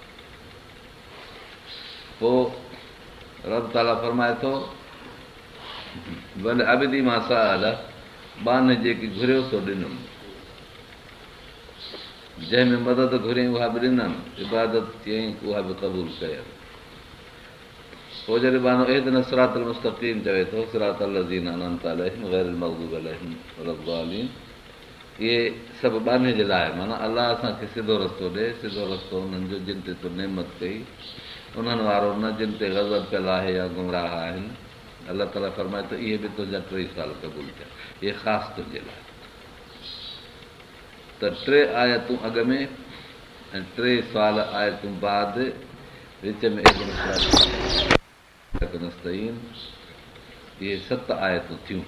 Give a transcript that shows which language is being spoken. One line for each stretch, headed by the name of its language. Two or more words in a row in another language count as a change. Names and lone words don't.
Sindhi: पोइ रब ताला फरमाए थो भले अबदी मां साल, बाने जेकी घुरियो सो ॾिनुमि, जंहिंमें मदद घुरियईं उहा बि ॾिननि, इबादत चयईं उहा बि क़बूल कयनि। पोइ जॾहिं बानो
Arabic: اهدنا الصراط المستقيم
Sindhi: चवे थो,
Arabic: صراط الذين أنعمت عليهم غير المغضوب عليهم ولا الضالين,
Sindhi: इहे सभु बाने जे लाइ, माना अलाह असांखे सिधो रस्तो ॾे, सिधो रस्तो उन्हनि जो जिन ते तो नेमत कई, उन्हनि वारो न जिन ते ग़ज़ब कयल आहे या गुमराह आहिनि। अलाह ताला फरमाए थो इहे बि तुंहिंजा 3 साल क़बूल थिया, इहे ख़ासि तुंहिंजे लाइ। त 3 आयतूं अॻ में ऐं 3 साल आयतूं बाद, विच में इहे 7 आयतूं थियूं।